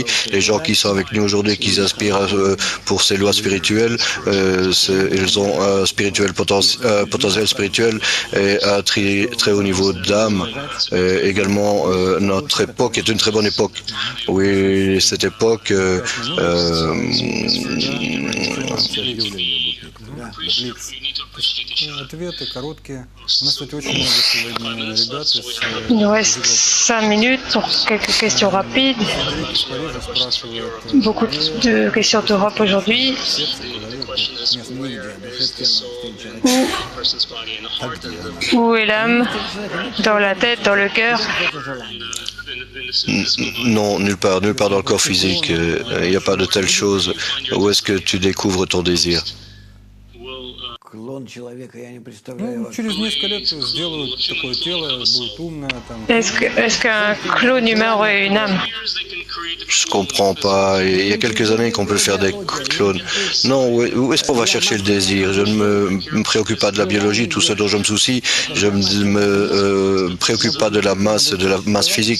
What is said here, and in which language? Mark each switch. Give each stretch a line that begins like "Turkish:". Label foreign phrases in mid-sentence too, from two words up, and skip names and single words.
French: Les gens qui sont avec nous aujourd'hui, qui aspirent pour ces lois spirituelles, ils ont un potentiel spirituel et un très haut niveau d'âme. Également, notre époque est une très bonne époque. Oui, cette époque...
Russian: Ответы короткие. У нас, кстати, очень много сегодня ребят из
French: Il nous reste 5 minutes pour quelques questions rapides.
Russian: Парижа спрашивают,
French: Beaucoup de questions d'Europe aujourd'hui. Où est l'âme? Dans la tête, dans le cœur? Non, nulle part dans le corps physique. Il n'y a pas de telle chose. Où est-ce que tu découvres ton désir?
Russian: Клон человека, я не представляю. ну, через несколько лет сделают такое тело, будет умное. Там.
French: Est-ce qu'un clone humain aurait une âme? Je comprends pas. Il y a quelques années qu'on peut faire des clones. Non, où est-ce qu'on va chercher le désir? Je ne me préoccupe pas de la biologie. Tout ce dont je me soucie, je ne me préoccupe pas de la masse physique.